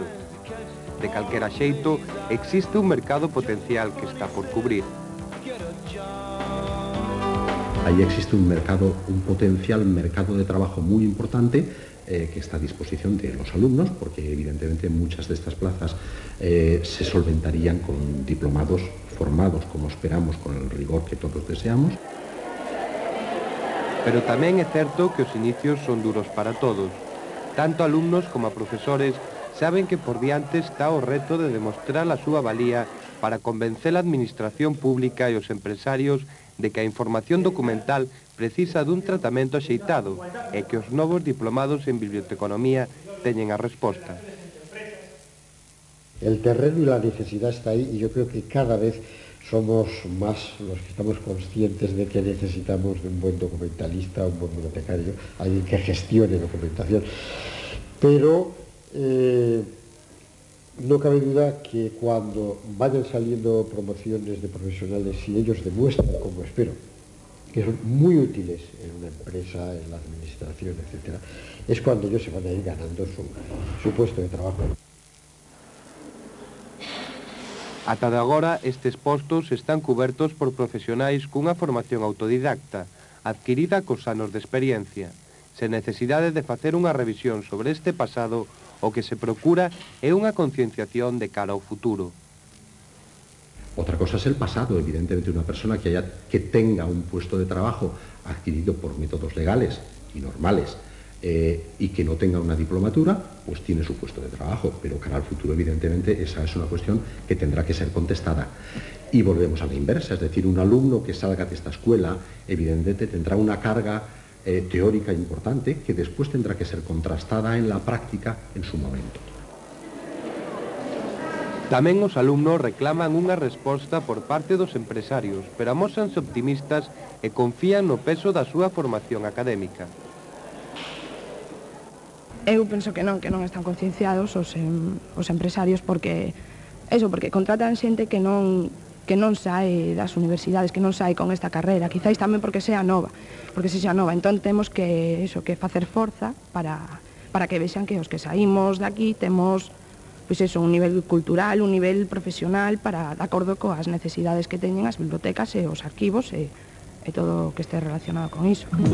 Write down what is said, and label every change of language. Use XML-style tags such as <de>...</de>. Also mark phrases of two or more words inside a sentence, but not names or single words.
<gl>De calquera xeito, existe un mercado potencial que está por cubrir.</gl> <es>Aí existe un potencial mercado de trabajo muy importante que está a disposición de los alumnos, porque evidentemente muchas de estas plazas se solventarían con diplomados formados, como esperamos, con el rigor que todos deseamos.</es> <gl>Pero tamén é certo que os inicios son duros para todos. Tanto alumnos como profesores saben que por diante está o reto de demostrar a súa valía para convencer a administración pública e os empresarios de que a información documental precisa dun tratamento axeitado e que os novos diplomados en biblioteconomía teñen a resposta.</gl> <es>El terreno y la necesidad está ahí y yo creo que cada vez somos más los que estamos conscientes de que necesitamos de un buen documentalista, un buen bibliotecario, alguien que gestione documentación. Pero no cabe duda que cuando vayan saliendo promociones de profesionales, si ellos demuestran, como espero, que son muy útiles en una empresa, en la administración, etc., es cuando ellos se van a ir ganando su puesto de trabajo.</es> <gl>Ata de agora, estes postos están cubertos por profesionais cunha formación autodidacta, adquirida cos anos de experiencia. Sen necesidade de facer unha revisión sobre este pasado, o que se procura é unha concienciación de cara ao futuro.</gl> <es>Otra cosa es el pasado. Evidentemente, una persona que tenga un puesto de trabajo adquirido por métodos legales y normales y que no tenga una diplomatura, pues tiene su puesto de trabajo, pero cara al futuro, evidentemente, esa es una cuestión que tendrá que ser contestada. Y volvemos a la inversa, es decir, un alumno que salga de esta escuela, evidentemente, tendrá una carga teórica importante que después tendrá que ser contrastada en la práctica en su momento.</es> <gl>Tamén os alumnos reclaman unha resposta por parte dos empresarios, pero amósanse optimistas e confían no peso da súa formación académica. Eu penso que non están concienciados os empresarios porque contratan xente que non sae das universidades, que non sae con esta carreira, quizáis tamén porque sexa nova, entón temos que facer forza para que vexan que os que saímos de aquí temos un nivel cultural, un nivel profesional de acordo coas necesidades que teñen as bibliotecas e os arquivos e todo o que este relacionado con iso.</gl>